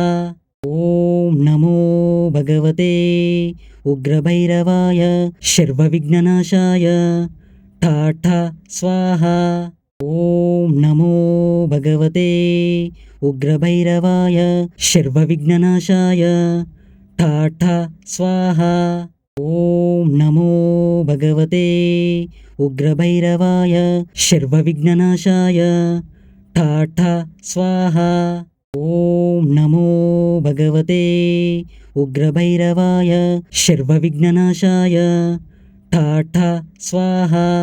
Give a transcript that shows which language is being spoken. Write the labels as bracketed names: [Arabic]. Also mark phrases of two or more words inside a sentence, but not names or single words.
[Sanskrit] ఓం నమో భగవతే ఉగ్రభైరవాయ శర్వవిఘ్ననాశాయ ఠా స్వాహా. ఓం నమో భగవతే ఉగ్రభైరవాయ శర్వవిఘ్ననాశాయ ఠా స్వాహా. ఓం నమో भगवते उग्रभैरवाय सर्वविघ्ननाशाय ठाठा स्वाहा। ॐ नमो भगवते उग्रभैरवाय सर्वविघ्ननाशाय ठाठा स्वाहा।